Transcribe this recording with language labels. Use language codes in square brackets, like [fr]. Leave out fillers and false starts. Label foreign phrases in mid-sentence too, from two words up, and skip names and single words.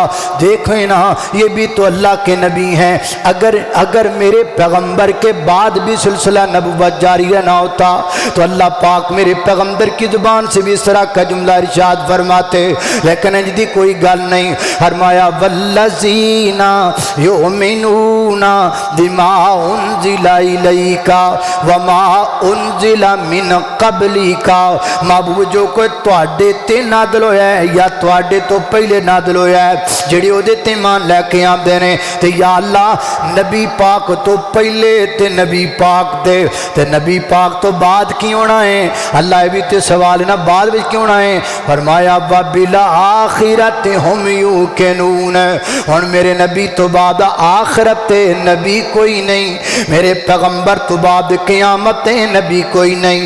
[ur] دیکھیں نا یہ بھی تو اللہ کے نبی ہیں۔ اگر میرے پیغمبر کے بعد بھی سلسلہ نبوت جاری رہنا ہوتا تو اللہ پاک میرے پیغمبر کی زبان سے بھی اس طرح کا جملہ ارشاد فرماتے، لیکن [pa] اجدی کوئی گل نہیں۔ فرمایا [ar] والذین یؤمنون بما انزل الیک وما انزل من قبلک، [pa] محبوب جو کوئی تواڈے تے نازل ہویا ہے یا تواڈے تو پہلے نازل ہویا ہے جڑے او دے تے ایمان لے کے آندے نے تے یا اللہ نبی پاک تو پہلے تے نبی پاک دے تے نبی پاک تو بعد کی ہونا ہے۔ اللہ بھی تے سوال نا بعد بھی کیوں ہونا ہے۔ فرمایا [ar] وبالآخرۃ ہم یوقنون، [pa] اور میرے نبی تو بعد آخرت نبی کوئی نہیں، میرے پیغمبر تو بعد قیامت نبی کوئی نہیں۔